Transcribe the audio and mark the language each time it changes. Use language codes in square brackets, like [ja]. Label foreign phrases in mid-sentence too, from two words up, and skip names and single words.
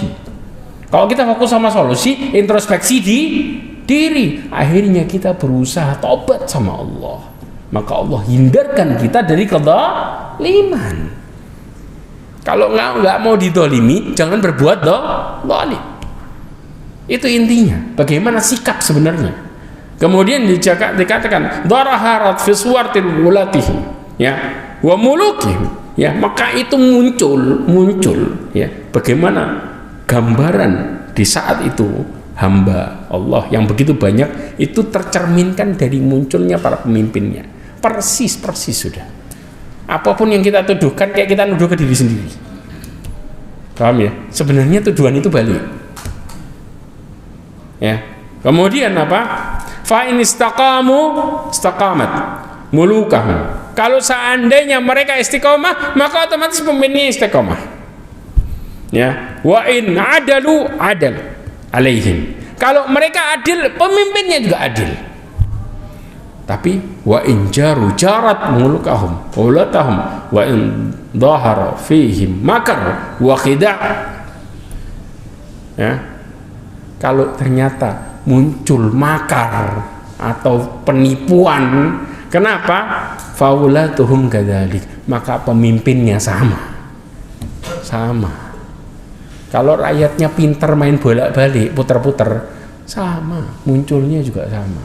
[id] Kalau kita fokus sama solusi, introspeksi di diri, akhirnya kita berusaha tobat sama Allah. Maka Allah hindarkan kita dari kezaliman. Kalau nggak mau didolimi, jangan berbuat zalim. Itu intinya. Bagaimana sikap sebenarnya. Kemudian dikatakan [ar] ظهرت في صورة ولاتهم, ya, وملوكهم, ya, [id] maka itu muncul, ya, bagaimana gambaran di saat itu hamba Allah yang begitu banyak itu tercerminkan dari munculnya para pemimpinnya. Persis sudah. Apapun yang kita tuduhkan kayak kita nuduh ke diri sendiri. Paham ya? Sebenarnya tuduhan itu balik. Ya. Kemudian apa? [ar] فإن استقاموا استقامت ملوكهم. [id] Kalau seandainya mereka istiqomah, maka otomatis pemimpinnya istiqomah. Ya. [ar] وإن عدلوا عدلت عليهم. [id] Kalau mereka adil, pemimpinnya juga adil. [ar] Tapi وإن جاروا جارت ملوكهم وولاتهم وإن ظهر فيهم مكر وخداع'. [id] Ya. Kalau ternyata muncul makar atau penipuan, kenapa? [ar] فولاتهم كذلك, [id] maka pemimpinnya sama. Kalau rakyatnya pintar main bolak-balik, puter-puter, sama, munculnya juga sama.